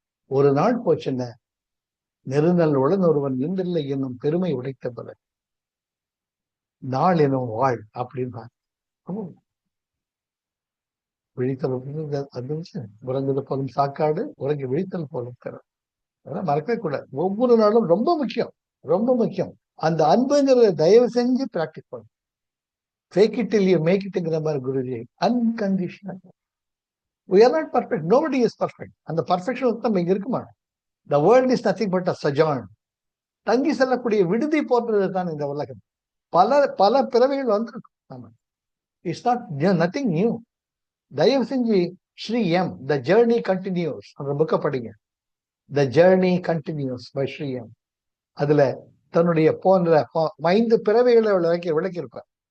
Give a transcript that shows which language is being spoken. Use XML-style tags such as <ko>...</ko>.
<ta>ஒரு நாள் போச்சுன்ன நெருநல்லுடன் ஒருவன் நின்றில்லை என்னும் பெருமை உடைத்த பிற நாள் எனும் வாழ் அப்படின்னு விழித்தல் உறங்குது போலும் சாக்காடு, உறங்கி விழித்தல் போலும் திறன். அதெல்லாம் மறக்கவே கூடாது. ஒவ்வொரு நாளும் ரொம்ப முக்கியம். அந்த அன்புங்கிறத தயவு செஞ்சு பிராக்டிஸ் பண்ணும்.</ta> <en>fake it till you make itங்கிற</en> <ta>மாதிரி Guruji,</ta> <en>Unconditional. we are not perfect, nobody is perfect.</en> <ta>அந்த பர்ஃபெக்ஷன் நம்ம இங்க இருக்க மாட்டோம்.</ta> <en>the world is nothing but a sojourn.</en> <ta>தங்கி செல்லக்கூடிய விடுதி போன்றது தான் இந்த உலகம். பல பிறவைகள் வந்திருக்கும். நம்ம</ta> <en>It's not nothing new.</en> <ta>தயவு செஞ்சு Sri am the journey continuous அந்த புக்கை படிங்க. The journey continuous by Sri M. அதுல தன்னுடைய போன்ற 5 பிறவைகளை விளக்கியிருப்பார்.</ta>